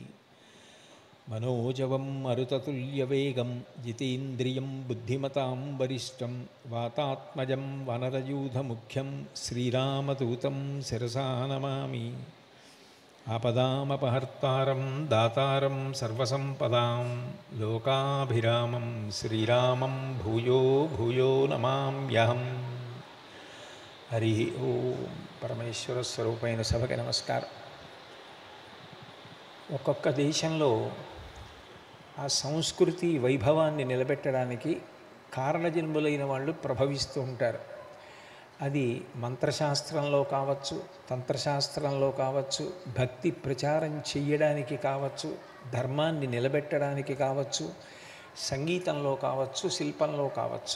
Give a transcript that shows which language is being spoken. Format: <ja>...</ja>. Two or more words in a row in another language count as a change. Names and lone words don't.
<sa>मनोजवं मरुततुल्यवेगं जितेन्द्रियं बुद्धिमतां वरिष्ठं वातात्मजं वनरयूथमुख्यं श्रीरामदूतं शिरसा नमामि। आपदामपहर्तारं दातारं सर्वसम्पदां लोकाभिरामं श्रीरामं भूयो भूयो नमाम्यहम्। हरि ओं।</sa> <te>పరమేశ్వర స్వరూపైన సభకి నమస్కారం. ఒక్కొక్క దేశంలో ఆ సంస్కృతి వైభవాన్ని నిలబెట్టడానికి కారణజన్ములైన వాళ్ళు ప్రభవిస్తూ ఉంటారు. అది మంత్రశాస్త్రంలో కావచ్చు, తంత్రశాస్త్రంలో కావచ్చు, భక్తి ప్రచారం చెయ్యడానికి కావచ్చు, ధర్మాన్ని నిలబెట్టడానికి కావచ్చు, సంగీతంలో కావచ్చు, శిల్పంలో కావచ్చు.</te>